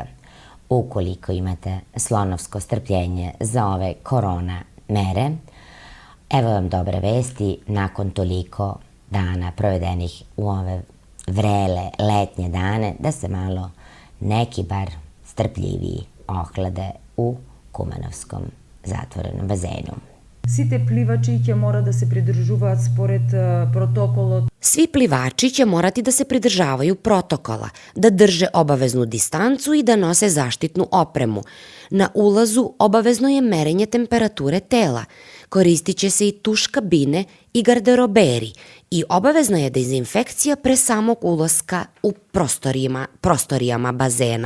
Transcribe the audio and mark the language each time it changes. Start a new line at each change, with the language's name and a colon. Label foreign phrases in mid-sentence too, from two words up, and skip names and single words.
Serbian: Ukoliko imate slonovsko strpljenje za ove korona mere, evo vam dobre vesti nakon toliko dana provedenih u ove vrele letnje dane, da se malo neki bar strpljiviji ohlade u Kumanovskom zatvorenom bazenu.
Macedonian: Сите пливачи ќе мора да се придржуваат според протоколот.
Serbian: Svi plivači će morati da se pridržavaju protokola, da drže obaveznu distancu i da nose zaštitnu opremu. Na ulazu obavezno je merenje temperature tela. Koristit će se i tuš kabine i garderoberi i obavezna je dezinfekcija pre samog ulaska u prostorijama bazena.